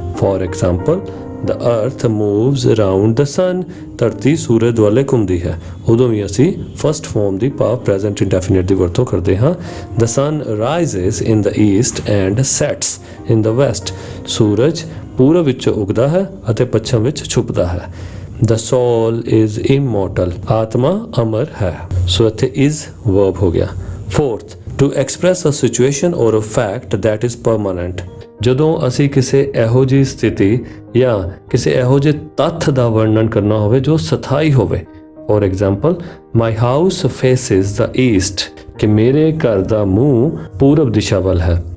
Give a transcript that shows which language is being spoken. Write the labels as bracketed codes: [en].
[en] for example, the earth moves around the sun, [pa] ਧਰਤੀ ਸੂਰਜ ਦੁਆਲੇ ਘੁੰਮਦੀ ਹੈ। ਉਦੋਂ ਵੀ ਅਸੀਂ ਫਸਟ ਫਾਰਮ ਦੀ ਭਾਵ ਪ੍ਰੈਜ਼ੈਂਟ ਇੰਡੈਫੀਨਿਟ ਦੀ ਵਰਤੋਂ ਕਰਦੇ ਹਾਂ। [en] the sun rises in the east and sets in the west, [pa] ਸੂਰਜ ਪੂਰਬ ਵਿੱਚ ਉਗਦਾ ਹੈ ਅਤੇ ਪੱਛਮ ਵਿੱਚ ਛੁਪਦਾ ਹੈ। [en] The soul is immortal, [pa] ਆਤਮਾ ਅਮਰ ਹੈ। ਸੋ ਇੱਥੇ is verb ਹੋ ਗਿਆ। [en] Fourth, to express a situation or a fact that is permanent, [pa] ਜਦੋਂ ਅਸੀਂ ਕਿਸੇ ਇਹੋ ਜਿਹੀ ਸਥਿਤੀ ਜਾਂ ਕਿਸੇ ਇਹੋ ਜਿਹੇ ਤੱਥ ਦਾ ਵਰਣਨ ਕਰਨਾ ਹੋਵੇ ਜੋ ਸਥਾਈ ਹੋਵੇ। [en] for example, my house faces the east, [pa] ਕਿ ਮੇਰੇ ਘਰ ਦਾ ਮੂੰਹ ਪੂਰਬ ਦਿਸ਼ਾ ਵੱਲ ਹੈ।